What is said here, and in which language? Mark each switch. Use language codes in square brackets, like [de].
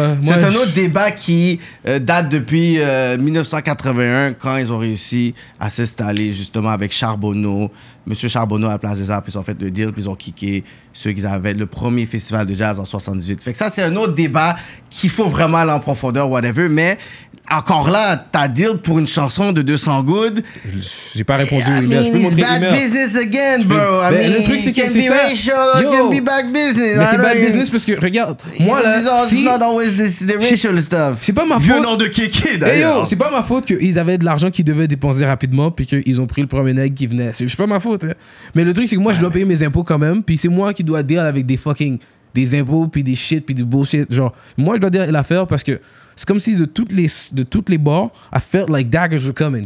[fr] C'est un autre débat qui date depuis 1981, quand ils ont réussi à s'installer justement avec Charbonneau. Monsieur Charbonneau à la Place des Arts, puis ils ont fait le deal, puis ils ont kické ceux qui avaient le premier festival de jazz en 78. Fait que ça, c'est un autre débat qu'il faut vraiment aller en profondeur, whatever. Mais encore là, t'as deal pour une chanson de 200 good. J'ai pas répondu [en] I mean, it's bad business again, bro. [fr] Le truc, c'est que c'est ça. [en] It can be bad business. [fr] Mais c'est bad business parce que, regarde, moi là, [en] it's not always the racial stuff. [fr] C'est pas ma faute. Vieux nom de kéké, d'ailleurs. C'est pas ma faute qu'ils avaient de l'argent qu'ils devaient dépenser rapidement puis qu'ils ont pris le premier nègre qui venait. C'est pas ma faute. Hein. Mais le truc, c'est que moi, je dois payer mes impôts quand même, puis c'est moi qui dois deal avec des impôts, puis des shit, puis du bullshit. Genre, moi, je dois dire l'affaire parce que c'est comme si de toutes les bords, [en] I felt like daggers were coming.